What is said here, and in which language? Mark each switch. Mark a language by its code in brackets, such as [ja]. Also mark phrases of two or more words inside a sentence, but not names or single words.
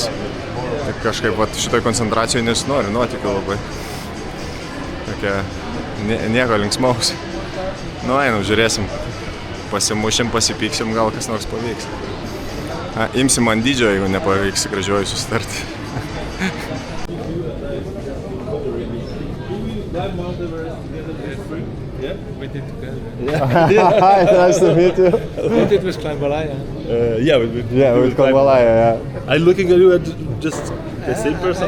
[lt] Tai kažkaip šitoj koncentracijoje nesinori nuotykių labai. Tokia nieko linksmaus. Nu, einam, žiūrėsim. Pasimušim, pasipyksim, gal kas nors pavyks. Imsim ant dydžio, jeigu nepavyks gražiuoju susitarti. [en] Hi, nice to meet you. We did with Kleinbalaya. With Kleinbalaya, yeah. I'm looking at you at just the same person.